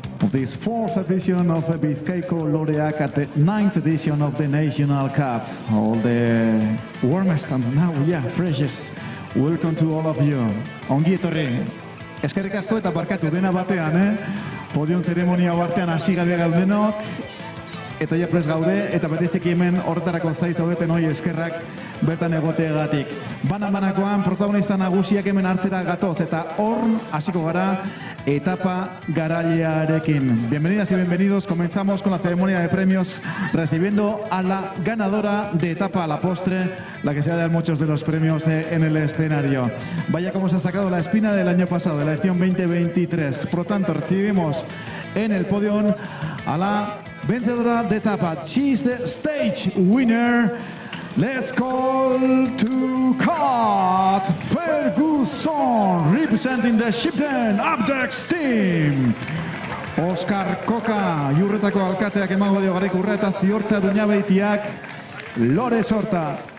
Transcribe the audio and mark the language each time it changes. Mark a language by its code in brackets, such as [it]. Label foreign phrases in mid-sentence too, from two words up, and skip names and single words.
[en] this 4th edition of Bizkaiko Loreak at the 9th edition of the National Cup. All the warmest and now, freshest welcome to all of you. [eu] Ongi etorri. Eskerrik asko eta barkatu dena batean, Podium zeremonia artean hasi gabe gaudenok, eta ja prest gaude, eta bereziki hemen horretarako zaiz zaudeten hori eskerrak bertan egoteagatik. Banakoan protagonista nagusiak hemen hartzera gatoz, eta hor hasiko gara etapa garailearekin. [es] Bienvenidas y bienvenidos, comenzamos con la ceremonia de premios recibiendo a la ganadora de etapa a la postre, la que se ha dado muchos de los premios en el escenario. Vaya como se ha sacado la espina del año pasado, de la edición 2023. Por lo tanto, recibimos en el podio a la vencedora de etapa. [en] She's the stage winner. Let's call to Kat Ferguson, representing the Shipton Abdex team. [eu] Oskar Koka, Iurretako alkateak emango dio Garaikurra eta Ziortza Duñabeitiak Lore Sorta.